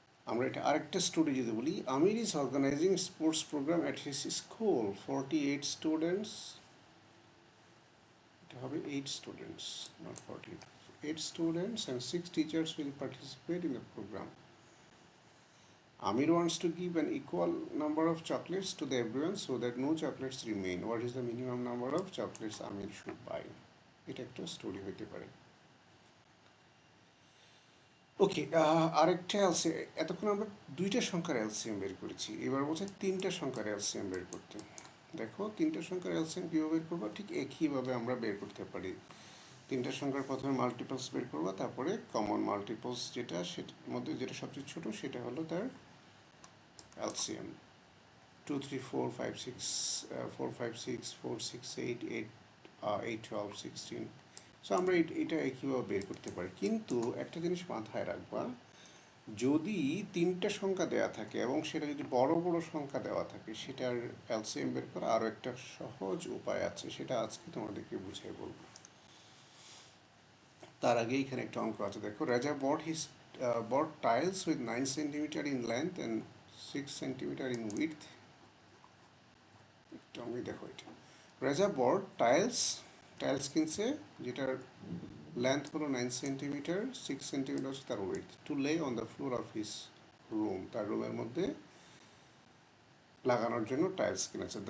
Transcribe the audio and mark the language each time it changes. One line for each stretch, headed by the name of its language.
English: আমরা এটা আরেকটা স্টোরি যদি বলি, Amir is organizing sports program at his school, 48 students, এটা হবে 8 students, not 48, 8 students and 6 teachers will participate in the program. Amir wants to give an equal number of chocolates to the everyone so that no chocolates remain. What is the minimum number of chocolates Amir should buy?
Bangla: এটা একটা story হইতে পারে। ওকে, আরেকটা এতক্ষণ আমরা দুইটা সংখ্যার LCM বের করেছি, এবার বলছে তিনটা সংখ্যার এলসিএম বের করতে। দেখো তিনটা সংখ্যার এলসিএম কীভাবে বের করবো, ঠিক একইভাবে আমরা বের করতে পারি। তিনটা সংখ্যার প্রথমে মাল্টিপলস বের করবো, তারপরে কমন মাল্টিপলস যেটা, সেটার মধ্যে যেটা সবচেয়ে ছোটো সেটা হলো তার এলসিএম। 2, 3, 4, 5, 6, 4, 5, 6, 4, 6, 8, 8, 8, 12, 16, সো আমরা এটা কীভাবে বের করতে পারি, কিন্তু একটা জিনিস মাথায় রাখবা, যদি তিনটা সংখ্যা দেওয়া থাকে এবং সেটা যদি বড় বড় সংখ্যা দেওয়া থাকে, সেটার এলসিএম বের করা আরও একটা সহজ উপায় আছে, সেটা আজকে তোমাদেরকে বুঝিয়ে বলবো। তার আগে এখানে একটা অঙ্ক আছে, দেখো।
English: Raja bought tiles with 9 centimeter in length and 6 centimeter in width.
Bangla: একটু আমি দেখো এটা, রাজা bought টাইলস কিনছে, যেটার লেন্থ হলো 9 সেন্টিমিটার, 6 সেন্টিমিটার হচ্ছে তার width,
English: to lay on the floor of his room,
Bangla: তার রুমের মধ্যে লাগানোর জন্য টাইলস কিনেছে।